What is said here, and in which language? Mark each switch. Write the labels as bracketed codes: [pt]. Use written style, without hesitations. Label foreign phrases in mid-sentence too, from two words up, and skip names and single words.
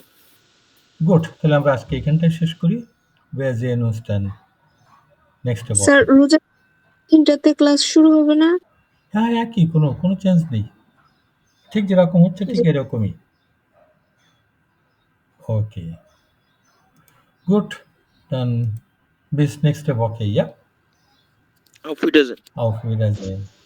[bn] গুড, তাহলে আমরা আজকে এখানটায় শেষ করি। নেক্সট স্যার রোজা 3টাতে ক্লাস শুরু হবে না? হ্যাঁ, একই, কোনো চেঞ্জ নেই, ঠিক যেরকম হচ্ছে ঠিক এরকমই। ওকে, গুড, [de] dann bis nächste Woche, ja? Auf Wiedersehen. Auf Wiedersehen.